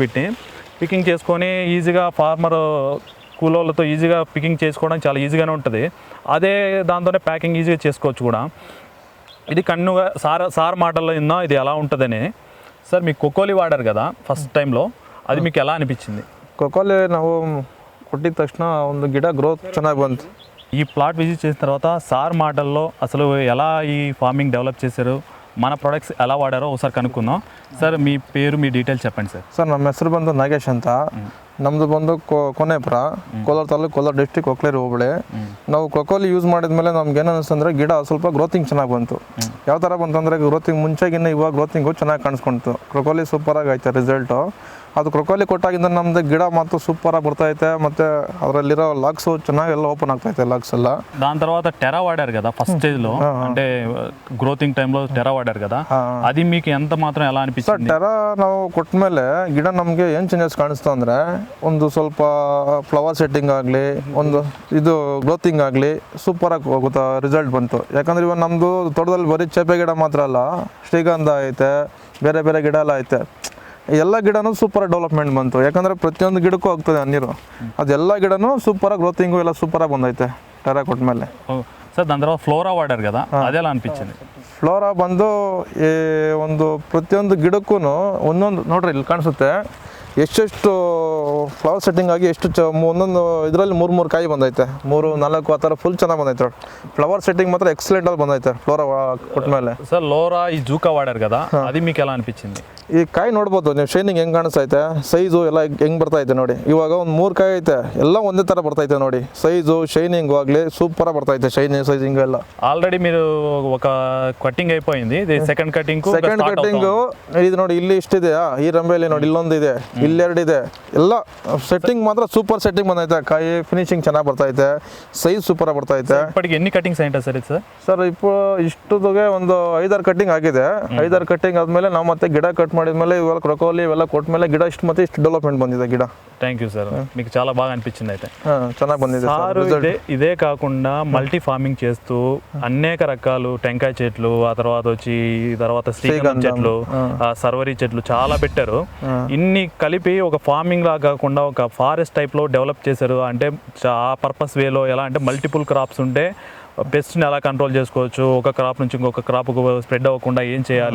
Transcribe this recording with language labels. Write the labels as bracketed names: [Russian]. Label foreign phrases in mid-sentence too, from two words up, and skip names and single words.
[Telugu] పికింగ్ చేసుకొని ఈజీగా ఫార్మర్ కూలోళ్ళతో ఈజీగా పికింగ్ చేసుకోవడం చాలా ఈజీగానే ఉంటుంది. అదే దాంతోనే ప్యాకింగ్ ఈజీగా చేసుకోవచ్చు కూడా. ఇది కన్నుగా సార్ మాటల్లో విన్నా ఇది ఎలా ఉంటుందని. సార్ మీకు కొక్కోలి వాడారు కదా [English] first timeలో, [Telugu] అది మీకు ఎలా అనిపించింది? [Kannada] ಕೊಕೊಲಿ ನಾವು ಕೊಟ್ಟಿದ ತಕ್ಷಣ ಒಂದು ಗಿಡ ಗ್ರೋತ್ ಚೆನ್ನಾಗಿ ಬಂತು. [Telugu] ఈ [English] plot visit [Telugu] చేసిన తర్వాత సార్ మాటల్లో అసలు ఎలా ఈ [English] farming develop [Telugu] చేశారు, మన ప్రొడక్ట్స్ ఎలా వాడారో ఒకసారి కనుక్కుందాం. సార్ మీ పేరు మీ డీటెయిల్స్ చెప్పండి సార్. [Kannada] ಸರ್ ನಮ್ಮ ಹೆಸರು ಬಂದು ನಾಗೇಶ್ ಅಂತ. ನಮ್ಮದು ಬಂದು ಕೊನೆಪುರ, ಕೋಲಾರ ತಾಲೂಕು, ಕೋಲಾರ ಡಿಸ್ಟ್ರಿಕ್ಟ್, ಒಕ್ಲೇರಿ ಹೋಬಳಿ. ನಾವು ಕೊಕೋಲಿ ಯೂಸ್ ಮಾಡಿದ್ಮೇಲೆ ನಮ್ಗೆ ಏನು ಅನಿಸ್ತಂದ್ರೆ ಗಿಡ ಸ್ವಲ್ಪ ಗ್ರೋತಿಂಗ್ ಚೆನ್ನಾಗಿ ಬಂತು. ಯಾವ ಥರ ಬಂತಂದರೆ ಗ್ರೋತಿಂಗ್ ಮುಂಚೆಗಿನ್ನ ಇವಾಗ ಗ್ರೋತಿಂಗು ಚೆನ್ನಾಗಿ ಕಾಣಿಸ್ಕೊಂತು. ಕೊಕೋಲಿ ಸೂಪರಾಗಿ ಐತೆ ರಿಸಲ್ಟು. ಅದು ಕೊಕೋಲಿ ಕೊಟ್ಟಾಗಿಂದ ನಮ್ಮದು ಗಿಡ ಮತ್ತು ಸೂಪರಾಗಿ ಬರ್ತೈತೆ, ಮತ್ತು ಅದರಲ್ಲಿರೋ ಲಾಗ್ಸು ಚೆನ್ನಾಗಿ ಎಲ್ಲ ಓಪನ್ ಆಗ್ತೈತೆ ಲಾಗ್ಸ್ ಎಲ್ಲ. [Telugu] దాని తర్వాత టెరా వాడారు కదా [English] first stageలో, [Telugu] అంటే గ్రోతింగ్ టైంలో టెరా వాడారు కదా, అది మీకు ఎంత మాత్రం ఎలా [Kannada] ಸರ್ [Telugu] అనిపించింది? [Kannada] ಟೆರಾ ನಾವು ಕೊಟ್ಟ ಮೇಲೆ ಗಿಡ ನಮಗೆ ಏನು ಚೇಂಜಸ್ ಕಾಣಿಸ್ತು ಅಂದರೆ, ಒಂದು ಸ್ವಲ್ಪ [English] flower setting [Kannada] ಆಗಲಿ, ಒಂದು ಇದು ಗ್ರೋತಿಂಗ್ ಆಗಲಿ ಸೂಪರಾಗಿ ಹೋಗುತ್ತಾ ರಿಸಲ್ಟ್ ಬಂತು. ಯಾಕಂದರೆ ಇವಾಗ ನಮ್ಮದು ತೋಟದಲ್ಲಿ ಬರೀ ಚೇಪೆ ಗಿಡ ಮಾತ್ರ ಅಲ್ಲ, ಶ್ರೀಗಂಧ ಐತೆ, ಬೇರೆ ಬೇರೆ ಗಿಡ ಎಲ್ಲ ಐತೆ. ಎಲ್ಲ ಗಿಡನೂ [English] super development [Kannada] ಬಂತು. ಯಾಕಂದರೆ ಪ್ರತಿಯೊಂದು ಗಿಡಕ್ಕೂ ಆಗ್ತದೆ ನೀರು, ಅದೆಲ್ಲ ಗಿಡನೂ ಸೂಪರಾಗಿ ಗ್ರೋತಿಂಗು ಎಲ್ಲ ಸೂಪರಾಗಿ ಬಂದೈತೆ. ಕರ್ರ ಕೊಟ್ಟಮೇಲೆ. [Telugu] సార్ దాని తర్వాత ఫ్లోరా వాడారు కదా, అదేలా అనిపించింది? [Kannada] ಫ್ಲೋರಾ ಬಂದು ಈ ಒಂದು ಪ್ರತಿಯೊಂದು ಗಿಡಕ್ಕೂ ಒಂದೊಂದು ನೋಡ್ರಿ ಇಲ್ಲಿ ಕಾಣಿಸುತ್ತೆ ಎಷ್ಟೆಷ್ಟು [English] flower setting [Kannada] ಆಗಿ ಎಷ್ಟು ಒಂದೊಂದು ಇದರಲ್ಲಿ ಮೂರು ಕಾಯಿ ಬಂದೈತೆ, 3-4 ಆ ಥರ ಫುಲ್ ಚೆನ್ನಾಗಿ ಬಂದೈತೆ ನೋಡಿ. [English] flower setting [Kannada] ಮಾತ್ರ ಎಕ್ಸಲೆಂಟ್ ಆಗಿ ಬಂದೈತೆ ಫ್ಲೋರಾ ಕೊಟ್ಮೇಲೆ. [Telugu] సార్ లోరా ఈ జూకా వాడారు కదా, అది మీకు ఎలా అనిపించింది? [Kannada] ಈ ಕಾಯಿ ನೋಡ್ಬೋದು ನೀವು, ಶೈನಿಂಗ್ ಹೆಂಗೆ ಕಾಣಿಸ್ತೈತೆ, ಸೈಜು ಎಲ್ಲ ಹೆಂಗೆ ಬರ್ತೈತೆ ನೋಡಿ. ಇವಾಗ ಒಂದು 3 ಕಾಯಿ ಐತೆ, ಎಲ್ಲ ಒಂದೇ ಥರ ಬರ್ತೈತೆ ನೋಡಿ. [English] size shining [Kannada] ಆಗಲಿ ಸೂಪರಾಗಿ ಬರ್ತೈತೆ, [English] shining sizing [Kannada] ಎಲ್ಲ. [Telugu] ఆల్రెడీ మీరు ఒక కటింగ్ అయిపోయింది, ఇది [English] second cutting. second cutting [Kannada] ಇದು ನೋಡಿ, ಇಲ್ಲಿ ಇಷ್ಟಿದೆಯಾ ಈ ರಂಬೆಯಲ್ಲಿ ನೋಡಿ, ಇಲ್ಲೊಂದು ಇದೆ, ಇಲ್ಲೆರಡು ಇದೆ. ಎಲ್ಲ ಸೆಟ್ಟಿಂಗ್ ಮಾತ್ರ [English] super setting [Kannada] ಬಂದೈತೆ, ಕಾಯಿ ಫಿನಿಶಿಂಗ್ ಚೆನ್ನಾಗಿ ಬರ್ತೈತೆ, ಸೈಜ್ ಸೂಪರಾಗಿ ಬರ್ತೈತೆ. [Telugu] ఇప్పటికి ఎన్ని కటింగ్స్ అయింటాయి సార్ ఇది? [Kannada] ಸರ್ ಇಷ್ಟುಗೆ ಒಂದು 5-6 ಕಟ್ಟಿಂಗ್ ಆಗಿದೆ. 5-6 ಕಟ್ಟಿಂಗ್ ಆದಮೇಲೆ ನಾವು ಮತ್ತೆ ಗಿಡ ಕಟ್ ಮಾಡಿದ್ಮೇಲೆ ಇವೆಲ್ಲ ಕ್ರೊಕೋಲಿ ಇವೆಲ್ಲ ಕೊಟ್ಮೇಲೆ ಗಿಡ ಇಷ್ಟು ಮತ್ತೆ ಇಷ್ಟು ಡೆವಲಪ್ಮೆಂಟ್ ಬಂದಿದೆ ಗಿಡ. [English] thank you sir, [Telugu] మీకు చాలా బాగా అనిపించింది అయితే. [Kannada] ಚೆನ್ನಾಗಿ ಬಂದಿದೆ [Telugu] సార్. ఇదే కాకుండా [English] multi farming [Telugu] చేస్తూ అనేక రకాలు టెంకాయ చెట్లు, ఆ తర్వాత శ్రీగంధం చెట్లు, సర్వరీ చెట్లు చాలా పెట్టారు. ఇన్ని కలిపి ఒక ఫార్మింగ్ లా కాకుండా ఒక [English] forest type [Telugu] లో డెవలప్ చేశారు. అంటే ఆ [English] purpose wayలో [Telugu] ఎలా అంటే [English] multiple crops [Telugu] ఉంటే పెస్ట్ని ఎలా కంట్రోల్ చేసుకోవచ్చు, ఒక క్రాప్ నుంచి ఇంకొక క్రాప్కు స్ప్రెడ్ అవ్వకుండా ఏం చేయాలి.